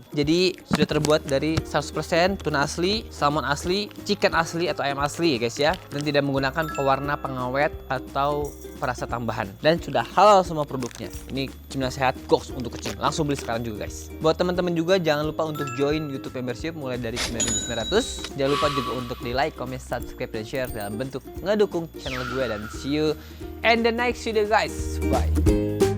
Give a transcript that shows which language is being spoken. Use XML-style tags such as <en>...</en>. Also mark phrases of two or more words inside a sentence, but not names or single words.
<id>Jadi sudah terbuat dari 100% tuna asli, salmon asli, chicken asli atau ayam asli, ya guys ya. Dan tidak menggunakan pewarna, pengawet atau perasa tambahan. Dan sudah halal semua produknya. Ini cemilan sehat goks untuk kucing. Langsung beli sekarang juga guys. Buat teman-teman juga jangan lupa untuk join YouTube membership mulai dari 9.900. Jangan lupa juga untuk di</id> <en>like, comment, subscribe,</en> <id>dan share dalam bentuk ngedukung channel gue.</id> <en>Dan see you in the next video guys. Bye.</en>